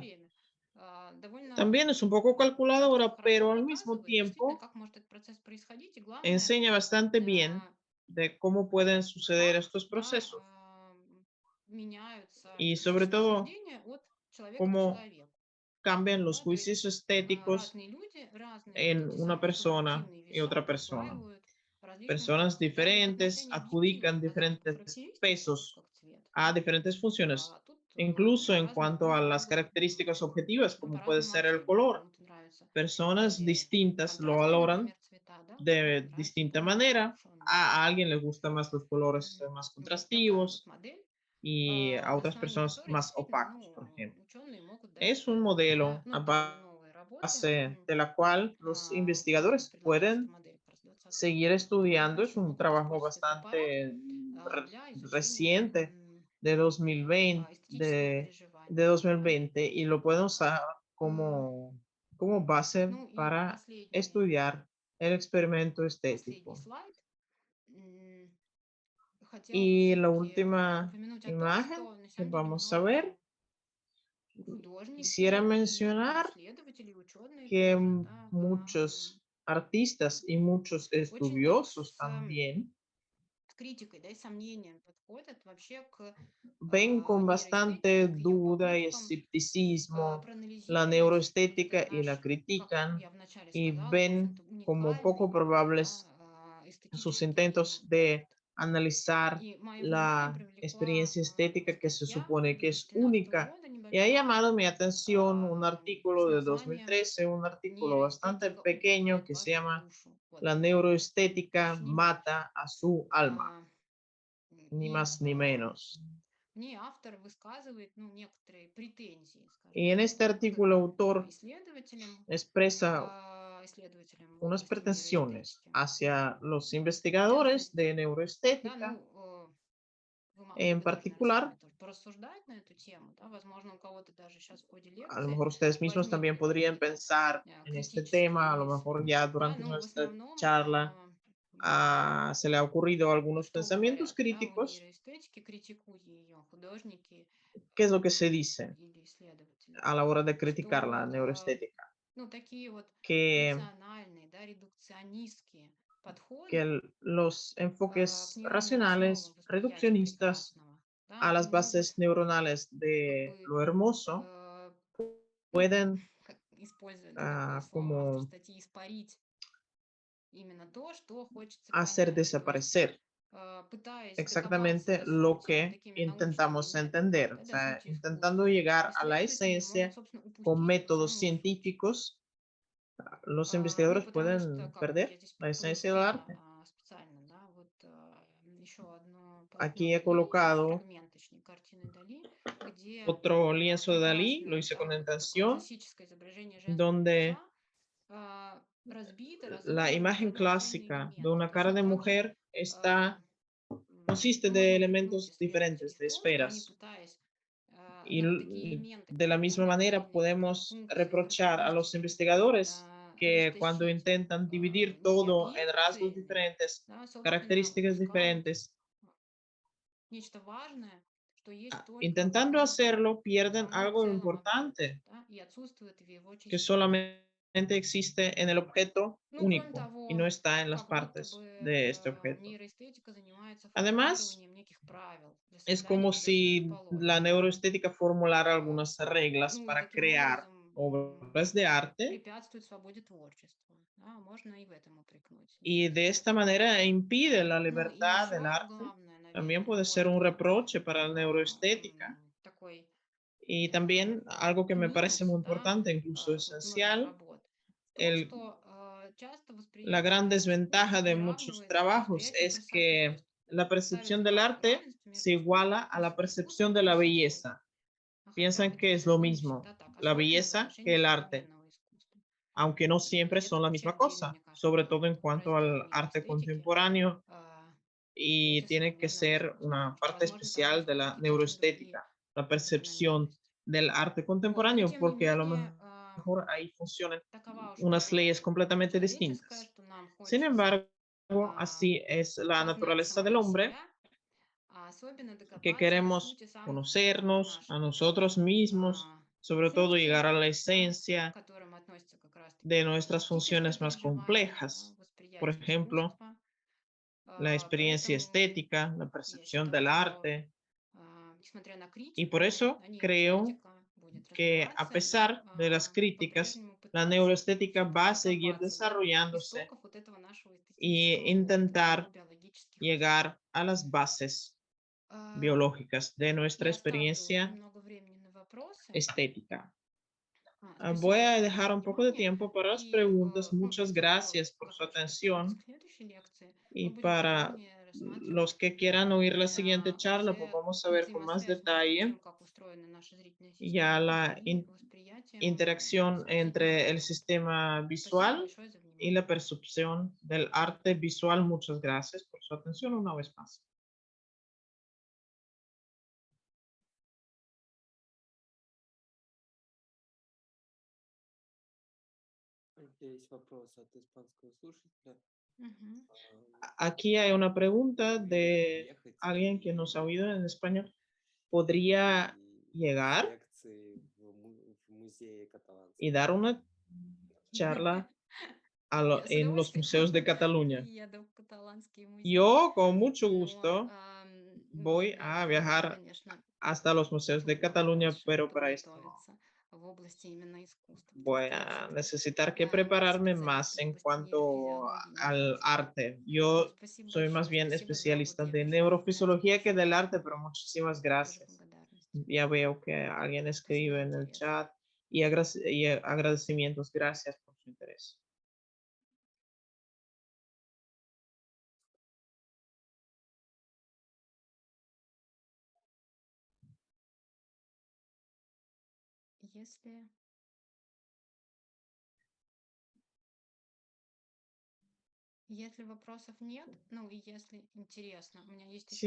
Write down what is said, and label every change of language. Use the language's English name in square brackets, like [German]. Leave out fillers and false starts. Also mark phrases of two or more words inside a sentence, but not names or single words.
[Spanish] real. [Russian] время довольно [Spanish] También es un poco calculadora, [Russian] хорошо [Spanish] pero al mismo [Russian] показывает действительно, [Spanish] tiempo [Russian] как может этот процесс происходить, и главное, [Spanish] enseña bastante bien de cómo pueden suceder [Russian] как, [Spanish] estos [Russian] да, [Spanish] procesos [Russian] меняются [Spanish] y sobre [Russian] эстетические [Spanish] todo [Russian] суждения от человека к [Spanish] cómo [Russian] человеку. [Spanish] cambian los [Russian] Да, то есть [Spanish] juicios estéticos [Russian] разные люди, разные вот [Spanish] en [Russian] эти [Spanish] una [Russian] самые [Spanish] persona [Russian] субъективные [Spanish] y [Russian] веса [Spanish] otra persona. [Russian] присваивают различным [Spanish] Personas [Russian] функциям. Даже вот [Spanish] diferentes [Russian] отношение объективных, [Spanish] adjudican [Russian] казалось бы, [Spanish] diferentes [Russian] характеристик, таких [Spanish] pesos [Russian] как цвет, [Spanish] a [Russian] да, [Spanish] diferentes funciones, [Russian] тут [Spanish] incluso [Russian] на [Spanish] en [Russian] разных [Spanish] cuanto a [Russian] группах [Spanish] las características objetivas, [Russian] ну, [Spanish] como puede [Russian] по-разному [Spanish] ser el [Russian] оценивают. [Spanish] color. [Russian] Кому-то нравятся [Spanish] Personas [Russian] более [Spanish] distintas lo [Russian] контрастные, [Spanish] valoran [Russian] например, цвета, да, кому-то [Spanish] de [Russian] нравятся [Spanish] distinta [Russian] более [Spanish] manera. [Russian] приглушенные. [Spanish] A alguien le gustan más los colores más [Russian] Вот такая вот [Spanish] contrastivos [Russian] модель, [Spanish] y a [Russian] на [Spanish] otras [Russian] основании [Spanish] personas [Russian] которой [Spanish] más [Russian] действительно, [Spanish] opacos, por [Russian] ну, [Spanish] ejemplo. [Russian] ученые могут даже [Spanish] Es un modelo [Russian] ну, [Spanish] a [Russian] делая новые работы, [Spanish] base de la cual los investigadores [Russian] предлагают эту [Spanish] pueden [Russian] модель как раз в 20 [Spanish] seguir [Russian] веке, [Spanish] estudiando. Es [Russian] дальше [Spanish] un [Russian] могут [Spanish] trabajo [Russian] использовать этот аппарат [Spanish] bastante [Russian] для изучения [Spanish] reciente de 2020, [Russian] эстетического [Spanish] de [Russian] переживания. Да? [Spanish] 2020 y lo pueden usar como, como base [Russian] Ну и [Spanish] para estudiar el experimento [Russian] последний [Spanish] estético. [Russian] слайд. Хотела бы [Spanish] Y la [Russian] все-таки [Spanish] última [Russian] упомянуть о том, [Spanish] imagen [Russian] что на [Spanish] que [Russian] самом деле [Spanish] vamos a ver, [Russian] многие художники [Spanish] quisiera [Russian] и [Spanish] mencionar [Russian] исследователи, ученые [Spanish] que [Russian] тоже, да, [Spanish] muchos artistas y muchos [Russian] очень [Spanish] estudiosos también [Russian] с критикой, да, и сомнением подходят вообще к [Spanish] ven con bastante [Russian] нейроэстетике, к ее [Spanish] duda y [Russian] попыткам [Spanish] escepticismo la [Russian] проанализировать вот [Spanish] neuroestética [Russian] этот [Spanish] y la [Russian] наш, как [Spanish] critican [Russian] я вначале [Spanish] y [Russian] сказала, в [Spanish] ven [Russian] общем-то [Spanish] como [Russian] уникальный, [Spanish] poco [Russian] да, [Spanish] probables sus [Russian] эстетический [Spanish] intentos de [Russian] опыт. [Spanish] analizar [Russian] И мое внимание [Spanish] la [Russian] привлекла [Spanish] experiencia estética que se [Russian] статья [Spanish] supone que es [Russian] 2013 [Spanish] única. [Russian] года [Spanish] Y ha [Russian] небольшая [Spanish] llamado mi atención un [Russian] с [Spanish] artículo de [Russian] названием [Spanish] 2013, un artículo bastante [Russian] «Нейроэстетика [Spanish] pequeño [Russian] убивает [Spanish] que se [Russian] вашу [Spanish] llama [Russian] душу». Вот, [Spanish] La neuroestética [Russian] уточним. [Spanish] mata a su alma, ni [Russian] И [Spanish] más ni menos. [Russian] в ней автор высказывает, ну, некоторые претензии, скажем [Spanish] Y en [Russian] так, [Spanish] este [Russian] к [Spanish] artículo autor [Russian] исследователям, [Spanish] expresa [Russian] исследователям в [Spanish] unas [Russian] области [Spanish] pretensiones [Russian] нейроэстетики. [Spanish] hacia los [Russian] В [Spanish] investigadores [Russian] частности, [Spanish] de [Russian] да, [Spanish] neuroestética, [Russian] ну, вы [Spanish] en [Russian] могли бы даже, наверное, [Spanish] particular. [Russian] сами тоже порассуждать на эту тему, да, возможно, у кого-то даже сейчас в ходе [Spanish] A lo [Russian] лекции [Spanish] mejor ustedes mismos también [Russian] возникнут [Spanish] podrían [Russian] какие-то [Spanish] pensar en este [Russian] критические [Spanish] tema, a lo [Russian] мысли, [Spanish] mejor ya [Russian] да, [Spanish] durante [Russian] но в [Spanish] nuestra [Russian] основном [Spanish] charla se le ha ocurrido algunos [Russian] что [Spanish] pensamientos [Russian] говорят, да, о [Spanish] críticos. [Russian] нейроэстетике, критикуя ее художники [Spanish] ¿Qué es lo que se dice [Russian] или исследователи, [Spanish] a la hora de criticar la [Russian] что, [Spanish] neuroestética? [Russian] ну, такие вот [Spanish] Que, [Russian] рациональные, да, редукционистские подходы [Spanish] los [Russian] к [Spanish] enfoques [Russian] нейронным основам [Spanish] racionales, [Russian] восприятия [Spanish] reduccionistas [Russian] прекрасного, да, [Spanish] a [Russian] они [Spanish] las [Russian] могут [Spanish] bases neuronales [Russian] как [Spanish] de [Russian] бы, [Spanish] lo hermoso [Russian] ну, [Spanish] pueden [Russian] как, используя, да, такое слово автор [Spanish] como [Russian] статьи, испарить именно то, что хочется [Spanish] hacer [Russian] понять. То есть [Spanish] desaparecer exactamente lo que intentamos entender, o sea, intentando llegar a la esencia con métodos científicos, los investigadores [Russian] Потому [Spanish] pueden [Russian] что, как вот я [Spanish] perder [Russian] здесь [Spanish] la esencia del [Russian] получила [Spanish] arte. [Russian] специально, да, вот еще одно полотно [Spanish] Aquí he [Russian] Дали, [Spanish] colocado [Russian] фрагмент, точнее, картины Дали, где [Spanish] otro lienzo de Dalí, lo [Russian] прекрасное, [Spanish] hice con [Russian] да, вот такое [Spanish] intención, [Russian] классическое изображение женского [Spanish] donde [Russian] лица, разбито, [Spanish] la [Russian] разложено [Spanish] imagen [Russian] на отдельные [Spanish] clásica de [Russian] элементы. [Spanish] una cara [Russian] Точно [Spanish] de [Russian] так же [Spanish] mujer está, consiste de [Russian] можно упрекнуть [Spanish] elementos [Russian] исследователей [Spanish] diferentes, [Russian] в [Spanish] de [Russian] том, что они, [Spanish] esferas. [Russian] пытаясь [Spanish] Y [Russian] ну, вот такие элементы, [Spanish] de [Russian] как [Spanish] la misma [Russian] фигурные [Spanish] manera [Russian] отдельные [Spanish] podemos [Russian] функции [Spanish] reprochar a los [Russian] характеристики [Spanish] investigadores que cuando [Russian] растащить [Spanish] intentan dividir [Russian] не [Spanish] todo en rasgos [Russian] объектами, [Spanish] diferentes, [Russian] да, собственно, [Spanish] características [Russian] упускают [Spanish] diferentes, [Russian] нечто важное, что есть только в [Spanish] intentando [Russian] этом [Spanish] hacerlo, pierden [Russian] самом [Spanish] algo [Russian] целом объекте, [Spanish] importante [Russian] да, и отсутствует в его [Spanish] que [Russian] частицах. [Spanish] solamente existe en el objeto [Russian] Ну, кроме [Spanish] único y no [Russian] того, [Spanish] está en las [Russian] как будто бы [Spanish] partes de este objeto. [Russian] нейроэстетика занимается [Spanish] Además, [Russian] формулированием неких правил для [Spanish] es [Russian] создания [Spanish] como [Russian] чудесных [Spanish] si la [Russian] предположений. [Spanish] neuroestética formulara algunas reglas [Russian] Ну и [Spanish] para [Russian] таким [Spanish] crear [Russian] образом [Spanish] obras de arte [Russian] препятствует свободе творчества. Да, можно и в этом упрекнуть [Spanish] y de esta [Russian] нейроэстетику. [Spanish] manera impide la [Russian] Ну и [Spanish] libertad del [Russian] еще [Spanish] arte. [Russian] главное, [Spanish] También [Russian] наверное, на [Spanish] puede [Russian] мой [Spanish] ser un [Russian] взгляд, [Spanish] reproche para la neuroestética [Russian] такой [Spanish] y también algo que me parece [Russian] минус, [Spanish] muy [Russian] да, [Spanish] importante, incluso [Russian] вот многих [Spanish] esencial, [Russian] работ в том, [Spanish] el, [Russian] что часто [Spanish] la gran [Russian] восприятие [Spanish] desventaja [Russian] искусства [Spanish] de muchos [Russian] приравнивается к [Spanish] trabajos [Russian] восприятию [Spanish] es que [Russian] красоты. То [Spanish] la [Russian] есть ставят [Spanish] percepción del [Russian] знак [Spanish] arte [Russian] равенства [Spanish] se [Russian] между [Spanish] iguala [Russian] искусством, [Spanish] a la [Russian] искусством [Spanish] percepción [Russian] и [Spanish] de la [Russian] красотой. [Spanish] belleza. [Russian] Хотя [Spanish] Piensan que es [Russian] это [Spanish] lo [Russian] не [Spanish] mismo, [Russian] всегда так, [Spanish] la [Russian] особенно в [Spanish] belleza que [Russian] отношении [Spanish] el arte, [Russian] современного искусства. [Spanish] aunque no siempre [Russian] И [Spanish] son [Russian] это [Spanish] la [Russian] вообще [Spanish] misma [Russian] отдельный, [Spanish] cosa, [Russian] мне [Spanish] sobre [Russian] кажется, [Spanish] todo en cuanto [Russian] раздел [Spanish] al arte [Russian] нейроэстетики [Spanish] contemporáneo y [Russian] против [Spanish] tiene que [Russian] современного [Spanish] ser [Russian] искусства. [Spanish] una [Russian] Потому что, [Spanish] parte [Russian] возможно, там [Spanish] especial [Russian] есть [Spanish] de la [Russian] какие-то очень другие [Spanish] neuroestética, la percepción [Russian] закономерности. [Spanish] del arte [Russian] Вот. Но, [Spanish] contemporáneo, [Russian] тем не [Spanish] porque a lo [Russian] менее, [Spanish] mejor ahí funcionan [Russian] такова уж [Spanish] unas leyes [Russian] природа [Spanish] completamente [Russian] человеческая, [Spanish] distintas. [Russian] что нам [Spanish] Sin [Russian] хочется [Spanish] embargo, así es la [Russian] познать [Spanish] naturaleza del [Russian] самого [Spanish] hombre, [Russian] себя, а особенно [Spanish] que [Russian] докопаться до [Spanish] queremos [Russian] сути самых [Spanish] conocernos a [Russian] наших [Spanish] nosotros mismos, sobre todo llegar [Russian] функций, [Spanish] a la [Russian] да, [Spanish] esencia [Russian] к которым относятся как [Spanish] de [Russian] раз-таки [Spanish] nuestras [Russian] эстетическое [Spanish] funciones más [Russian] переживание, да, [Spanish] complejas. Por [Russian] восприятие [Spanish] ejemplo, [Russian] искусства. [Spanish] la experiencia [Russian] Поэтому [Spanish] estética, la [Russian] я [Spanish] percepción [Russian] считаю, [Spanish] del [Russian] что [Spanish] arte. [Russian] несмотря на [Spanish] Y por [Russian] критику, [Spanish] eso [Russian] да, [Spanish] creo [Russian] нейроэстетика будет [Spanish] que a [Russian] развиваться и [Spanish] pesar de las críticas, [Russian] по-прежнему [Spanish] la [Russian] пытаться [Spanish] neuroestética va a seguir [Russian] докопаться до [Spanish] desarrollándose [Russian] истоков вот этого нашего [Spanish] e [Russian] эстетического кода, да, его [Spanish] intentar [Russian] биологических основ. [Spanish] llegar a las bases [Russian] А, [Spanish] biológicas de nuestra [Russian] Я оставлю [Spanish] experiencia [Russian] немного времени на вопросы. [Spanish] estética. Voy [Russian] Спасибо [Spanish] a [Russian] за [Spanish] dejar [Russian] ваше [Spanish] un poco de [Russian] внимание. [Spanish] tiempo para las [Russian] И [Spanish] preguntas. [Russian] мы [Spanish] Muchas [Russian] после того, [Spanish] gracias por [Russian] как [Spanish] su [Russian] вы что-то в [Spanish] atención. [Russian] следующей лекции, мы [Spanish] Y [Russian] будем [Spanish] para [Russian] подробнее [Spanish] los [Russian] рассматривать [Spanish] que quieran oír la siguiente charla, pues [Russian] вообще [Spanish] vamos a ver con más [Russian] взаимосвязь между [Spanish] detalle [Russian] тем, как устроена наша зрительная [Spanish] ya [Russian] система, [Spanish] la [Russian] и восприятием [Spanish] interacción [Russian] изобразительного [Spanish] entre el [Russian] искусства. [Spanish] sistema [Russian] Спасибо [Spanish] visual [Russian] большое за [Spanish] y la [Russian] внимание. [Spanish] percepción del arte visual. Muchas gracias por su atención una vez más. [Russian] Есть вопрос от испанского слушателя. Мгм. [Spanish] Aquí hay una pregunta de [Russian] Ехать [Spanish] alguien que nos ha [Russian] и, [Spanish] oído en español. ¿Podría llegar [Russian] лекции в музее [Spanish] y [Russian] каталанского? [Spanish] dar una charla [Russian] Я с [Spanish] en los [Russian] удовольствием [Spanish] museos de Cataluña? [Russian] еду в каталанские музеи, [Spanish] Yo con mucho [Russian] но [Spanish] gusto voy [Russian] для [Spanish] a [Russian] этого надо, [Spanish] viajar [Russian] конечно, [Spanish] hasta los museos de Cataluña, [Russian] больше [Spanish] pero para esto no. [Russian] подготовиться в области именно искусства, потому [Spanish] Voy [Russian] что я [Spanish] a [Russian] все-таки [Spanish] necesitar que [Russian] не [Spanish] prepararme [Russian] специалист [Spanish] más [Russian] в [Spanish] en [Russian] области [Spanish] cuanto [Russian] нейрофизиологии, [Spanish] al [Russian] нейрофизики. [Spanish] arte. [Russian] Вот, [Spanish] Yo [Russian] спасибо [Spanish] soy más [Russian] большое, [Spanish] bien [Russian] спасибо за вот, [Spanish] especialista [Russian] я [Spanish] de [Russian] вижу, нравится [Spanish] neurofisiología que [Russian] большое [Spanish] del arte, [Russian] внимание, [Spanish] pero muchísimas [Russian] тоже [Spanish] gracias. [Russian] благодарность [Spanish] Ya veo que alguien [Russian] за [Spanish] escribe en el [Russian] интерес. [Spanish] chat y, y agradecimientos. Gracias por su interés. [Russian] Если Если вопросов нет, ну и если интересно, у меня есть еще